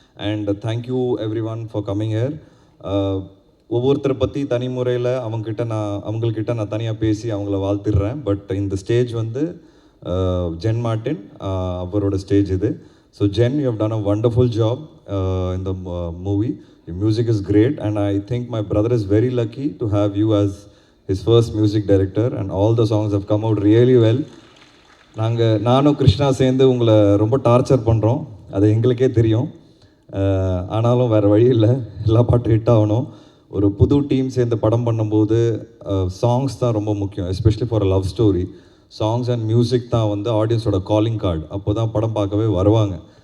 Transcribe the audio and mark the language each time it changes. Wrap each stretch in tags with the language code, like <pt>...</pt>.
<en>And thank you everyone for coming here.</en> <ta>ஒவ்வொருத்தரை பற்றி தனி முறையில் அவங்கக்கிட்ட நான் தனியாக பேசி அவங்கள வாழ்த்திடுறேன். பட் இந்த ஸ்டேஜ் வந்து ஜென் மார்ட்டின் அவரோட ஸ்டேஜ் இது.</ta> <en>So Jen, you have done a wonderful job in the movie. Your music is great and I think my brother is very lucky to have you as his first music director and all the songs have come out really well.</en> <ta>நானும் கிருஷ்ணா சேர்ந்து உங்களை ரொம்ப torture பண்ணுறோம், அது எங்களுக்கே தெரியும். ஆனாலும் வேறு வழி இல்லை, எல்லா பாட்டும் ஹிட் ஆகணும். ஒரு புது டீம் சேர்ந்து படம் பண்ணும்போது சாங்ஸ் தான் ரொம்ப முக்கியம்,</ta> <en>Especially for a love story.</en> <ta>Songs and music தான் வந்து ஆடியன்ஸோட காலிங் கார்டு. அப்போ தான் படம் பார்க்கவே வருவாங்க.</ta>